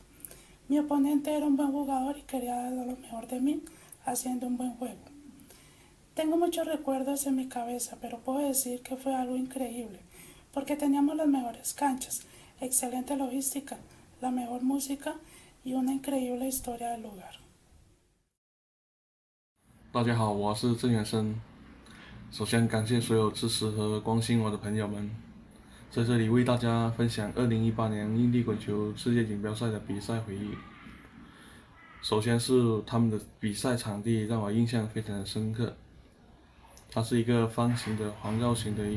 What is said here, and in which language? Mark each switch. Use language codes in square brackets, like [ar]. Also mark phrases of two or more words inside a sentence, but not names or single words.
[es] Mi oponente era un buen jugador y quería dar lo mejor de mí haciendo un buen juego. Tengo muchos recuerdos en mi cabeza, pero puedo decir que fue algo increíble, porque teníamos las mejores canchas, excelente logística, la mejor música y una increíble historia del lugar. [zh] 大家好，我是郑元生。首先感谢所有支持和关心我的朋友们，在这里为大家分享2018年硬地滚球世界锦标赛的比赛回忆。首先是他们的比赛场地让我印象非常的深刻，它是一个方形的环绕型的一